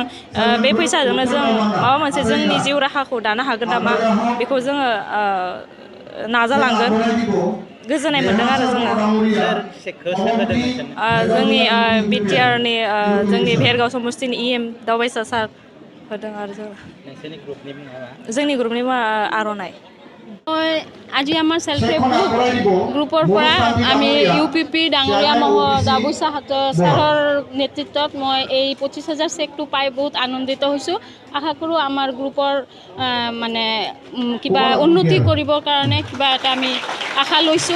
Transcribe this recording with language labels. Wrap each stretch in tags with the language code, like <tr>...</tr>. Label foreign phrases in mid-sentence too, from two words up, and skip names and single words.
<brx>बे फैसाजोंनो जों माबा मोनसे जोंनि जिउ राहाखौ दानो हागोन नामा बेखौ जोङो नाजालांगोन। गोजोननाय मोनदों आरो जोङो जोंनि बिटिआरनि जोंनि भेरगाव समस्तिनि EM दावबायसा सार होदों आरो जोंनि ग्रुपनि मुङा आर'नाइ।</brx> <as>আজি আমাৰ</as> <en>self help groupৰ</en> <as>পৰা আমি UPP ডাঙৰীয়া দাবুচা ছাৰৰ নেতৃত্বত মই এই 25,000 চেকটো পাই বহুত আনন্দিত হৈছোঁ। আশা কৰোঁ আমাৰ গ্ৰুপৰ মানে কিবা উন্নতি কৰিবৰ কাৰণে কিবা এটা আমি আশা লৈছোঁ।</as>